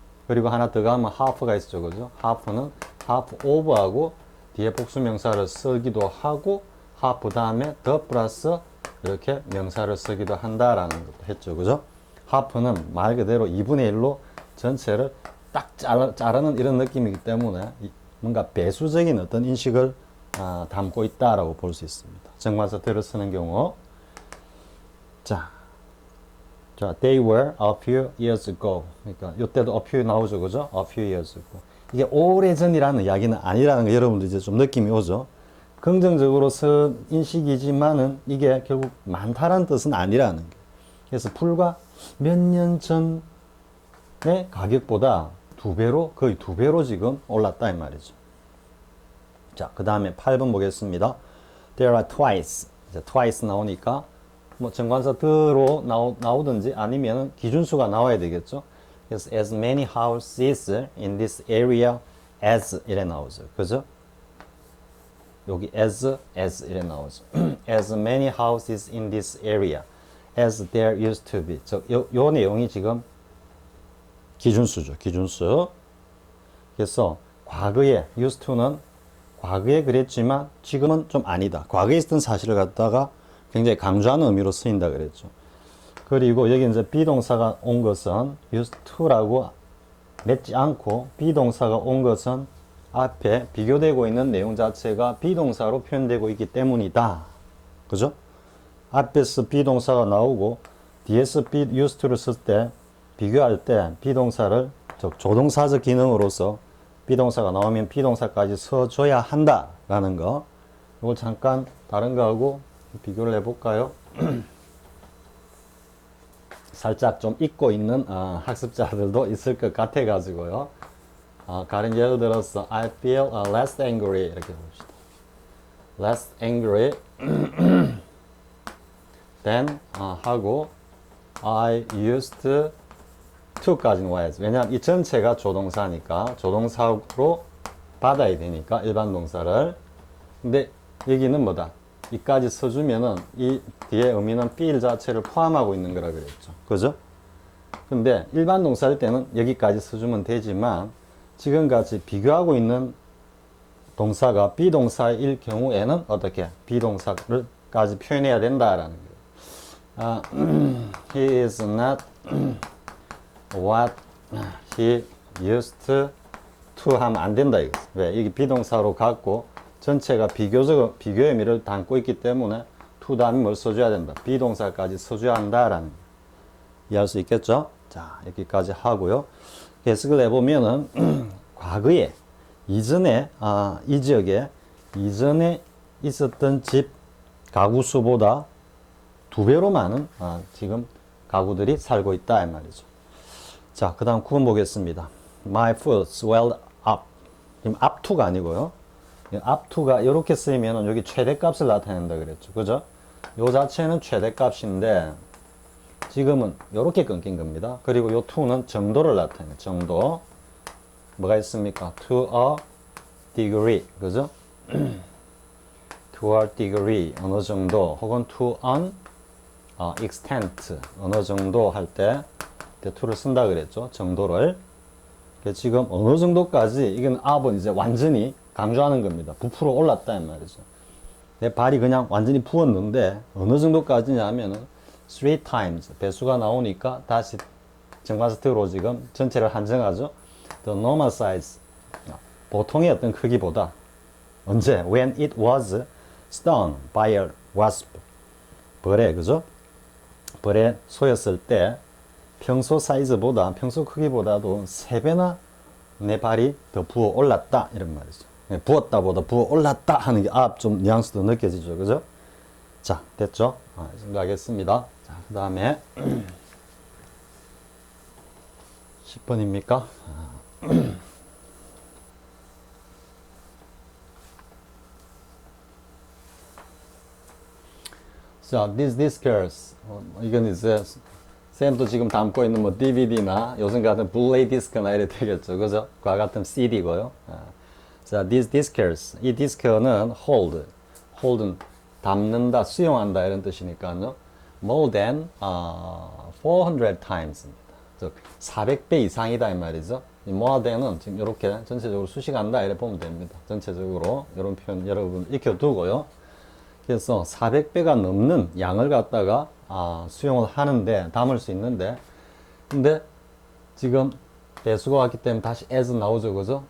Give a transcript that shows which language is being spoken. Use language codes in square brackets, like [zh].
[ko] 그리고 하나 더 가면 half가 있죠. 그죠? half는 half of하고 뒤에 복수명사를 쓰기도 하고 half 다음에 the 플러스 이렇게 명사를 쓰기도 한다라는 것도 했죠. 그죠? 하프는 말 그대로 2분의 1로 전체를 딱 자르는 이런 느낌이기 때문에 뭔가 배수적인 어떤 인식을 담고 있다라고 볼 수 있습니다. 정관사 들을 쓰는 경우. [en] 자, they were a few years ago. [ko] 그러니까 이때도 a few 나오죠. 그죠? [en] a few years ago. [ko] 이게 오래전이라는 이야기는 아니라는 거 여러분들 이제 좀 느낌이 오죠. 긍정적으로 쓴 인식이지만은 이게 결국 많다라는 뜻은 아니라는 게. 그래서 불과 몇 년 전의 가격보다 거의 두 배로 지금 올랐다 이 말이죠. 자, 그 다음에 8번 보겠습니다. [en] There are twice. [ko] 이제 twice 나오니까 뭐 정관사 the로 나오든지 아니면 기준수가 나와야 되겠죠. 그래서 [en] as many houses in this area as [ko] 이래 나오죠. 그죠? 여기 as 이래 나오죠. [en] as many houses in this area as there used to be. [ko] 요 내용이 지금 기준수죠. 기준수. 그래서 과거에 used to는 과거에 그랬지만 지금은 좀 아니다. 과거에 있었던 사실을 갖다가 굉장히 강조하는 의미로 쓰인다 그랬죠. 그리고 여기 이제 비동사가 온 것은 used to라고 맺지 않고 비동사가 온 것은 앞에 비교되고 있는 내용 자체가 비동사로 표현되고 있기 때문이다. 그죠? 앞에서 비동사가 나오고 뒤에서 used to를 쓸 때 비교할 때 비동사를 조동사적 기능으로서 비동사가 나오면 비동사까지 써줘야 한다라는 거. 이걸 잠깐 다른 거하고 비교를 해볼까요? 살짝 좀 잊고 있는 학습자들도 있을 것 같아 가지고요. 가령 예를 들어서 [en] I feel less angry [ko] 이렇게 봅시다. [en] less angry than [ko] 하고 [en] I used to까지는 [ko] 와야지. 왜냐하면 이 전체가 조동사니까 조동사로 받아야 되니까 일반 동사를. 근데 여기는 뭐다? 이까지 써주면은 이 뒤에 의미는 feel 자체를 포함하고 있는 거라 그랬죠. 그죠? 근데 일반 동사일 때는 여기까지 써주면 되지만 지금같이 비교하고 있는 동사가 비동사일 경우에는 어떻게? 비동사를까지 표현해야 된다라는 거예요. [en] He is not what he used to [ko] 하면 안 된다 이거. 왜? 이게 비동사로 갖고 전체가 비교의 의미를 담고 있기 때문에 to 다음에 뭘 써줘야 된다. 비동사까지 써줘야 한다라는 거. 이해할 수 있겠죠? 자, 여기까지 하고요. 해석을 해보면은 과거에 이전에 이 지역에 이전에 있었던 집 가구 수보다 2배로 많은 지금 가구들이 살고 있다 이 말이죠. 자, 그 다음 9번 보겠습니다. [en] My foot swelled up. [ko] 지금 up to가 아니고요. up to가 이렇게 쓰이면 여기 최대값을 나타낸다 그랬죠. 그죠? 요 자체는 최대값인데 지금은 이렇게 끊긴 겁니다. 그리고 요 to는 정도를 나타내요. 정도. 뭐가 있습니까? [en] to a degree. [ko] 그죠? to a degree. 어느 정도. [en] 혹은 to an extent. [ko] 어느 정도 할 때 to를 쓴다 그랬죠. 정도를. 지금 어느 정도까지 이건 up은 이제 완전히 강조하는 겁니다. 부풀어 올랐다 이 말이죠. 내 발이 그냥 완전히 부었는데 어느 정도까지냐 하면은 3 times 배수가 나오니까 다시 정관사태로 지금 전체를 한정하죠. [en] The normal size [ko] 보통의 어떤 크기보다 언제? [en] When it was stung by a wasp [ko] 벌에 그죠? 벌에 쏘였을 때 평소 사이즈보다 평소 크기보다도 3배나 내 발이 더 부어 올랐다 이런 말이죠. 부었다보다 부어 올랐다 하는 게 좀 뉘앙스도 느껴지죠. 그죠? 자, 됐죠? 생각하겠습니다. 자, 그 다음에 10번입니까? 자, [en] these discs [ko] 이건 이제 쌤도 지금 담고 있는 뭐 DVD나 요즘 같은 블루레이 디스크나 이래 되겠죠. 그죠? 그와 같은 CD고요. 자, [en] these discs. [ko] 이 디스크는 hold는 담는다, 수용한다 이런 뜻이니까요. [en] more than 400 times입니다. [ko] 즉 400배 이상이다 이 말이죠. 이 more than은 지금 이렇게 전체적으로 수식한다 이렇게 보면 됩니다. 전체적으로 이런 표현 여러분 익혀두고요. 그래서 400배가 넘는 양을 갖다가 수용을 하는데, 담을 수 있는데, 근데 지금 배수가 왔기 때문에 다시 as 나오죠, 그죠?